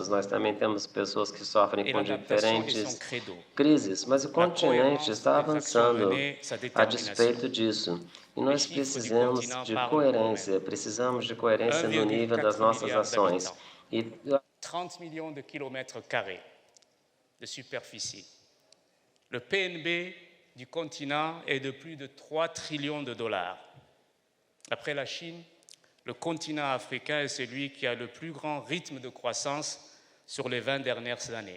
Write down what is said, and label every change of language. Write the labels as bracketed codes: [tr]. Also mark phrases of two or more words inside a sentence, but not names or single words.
[pt] Nós também temos pessoas que sofrem com diferentes crises, mas o continente está avançando a despeito disso. E nós precisamos de coerência no nível das nossas ações. 30 milhões de [fr] quilomètres carrés [pt] de superfície. [fr] Le PNB du continent est de plus de 3 trillions de dollars. Après la Chine, le continent africain est celui qui a le plus grand rythme de croissance sur les 20 dernières années.